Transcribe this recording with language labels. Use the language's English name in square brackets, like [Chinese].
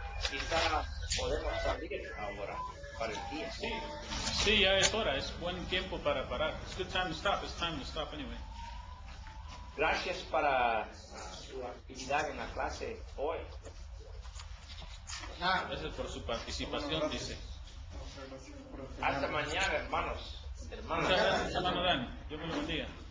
[Spanish] Quizá podemos salir ahora para el día. Sí, ya es hora, es buen tiempo para parar. [English] It's good time to stop, it's time to stop anyway. [Spanish] Gracias para su actividad en la clase hoy. Gracias por su participación, dice. Hasta mañana, hermanos. Muchas gracias, hermano Dan. Dios me lo bendiga.